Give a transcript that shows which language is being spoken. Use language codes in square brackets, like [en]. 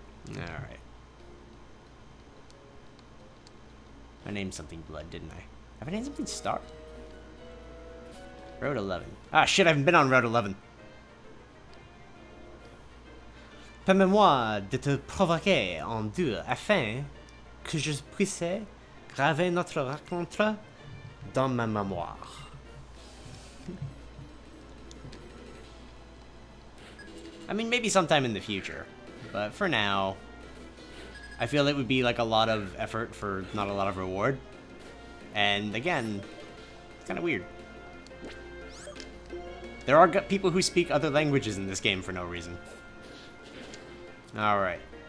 [en] Alright. I named something Blood, didn't I? Have I named something Star? Road 11. Ah, shit, I haven't been on Road 11. [fr] Permets-moi de te provoquer en deux afin que je puisse graver notre rencontre dans ma mémoire. [en] I mean, maybe sometime in the future. But for now, I feel it would be like a lot of effort for not a lot of reward. And again, it's kind of weird. There are people who speak other languages in this game for no reason. Alright.